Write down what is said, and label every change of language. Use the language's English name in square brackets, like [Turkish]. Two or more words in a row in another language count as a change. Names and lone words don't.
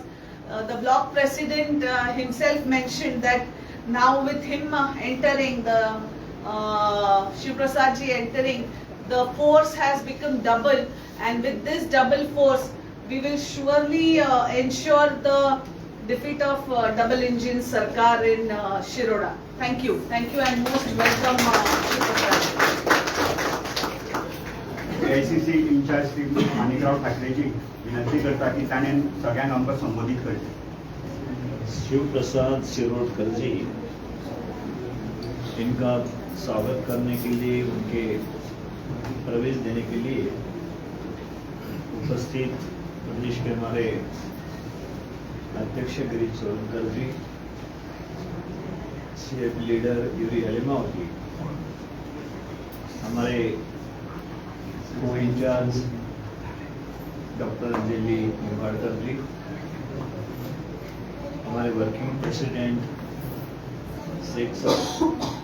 [English] The block president himself mentioned that now with him entering, the Shivrprasad ji entering, the force has become double, and with this double force we will surely ensure the defeat of double engine Sarkar in Shiroda. Thank you, and most welcome Shivrprasad. [Konkani] एआयसीसी इन्चार्ज श्री माणिकराव ठाकरेजी विनंती करता की ताणें सगळ्यांक आमकां संबोधीत करचें. [Hindi] शिवप्रसाद शिरोडकर जी, इनका स्वागत करने के लिए, उनके प्रवेश देने के लिए उपस्थित प्रदेश के हमारे अध्यक्ष गिरीश चोडनकर जी, सीएफ लीडर यूरी अलीमाव जी, हमारे को इंचार्ज डॉक्टर अंजलि निंबाळकर जी, हमारे [English] working president [Hindi] शेख साहब,